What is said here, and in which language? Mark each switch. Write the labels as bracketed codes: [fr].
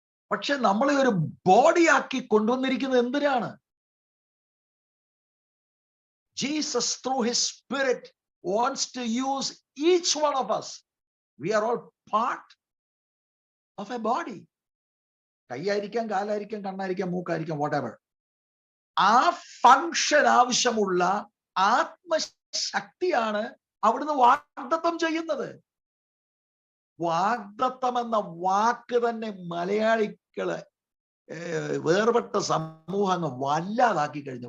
[ml] പക്ഷെ നമ്മളെ ഒരു ബോഡി ആക്കി കൊണ്ടുവന്നിരിക്കുന്നത് എന്തിനാണ്? [en] Jesus, through his spirit, wants to use each one of us. We are all part of a body. [ml] കൈയായിരിക്കാം, കാലായിരിക്കാം, കണ്ണായിരിക്കാം, മൂക്കായിരിക്കാം, [en] whatever. [ml] ആ ഫംഗ്ഷൻ ആവശ്യമുള്ള ആത്മശക്തിയാണ് അവിടുന്ന് വാഗ്ദത്തം ചെയ്യുന്നത്. വാഗ്ദത്തം എന്ന വാക്ക് തന്നെ മലയാളികള് വേർപെട്ട സമൂഹങ്ങൾ വല്ലാതാക്കി കഴിഞ്ഞു.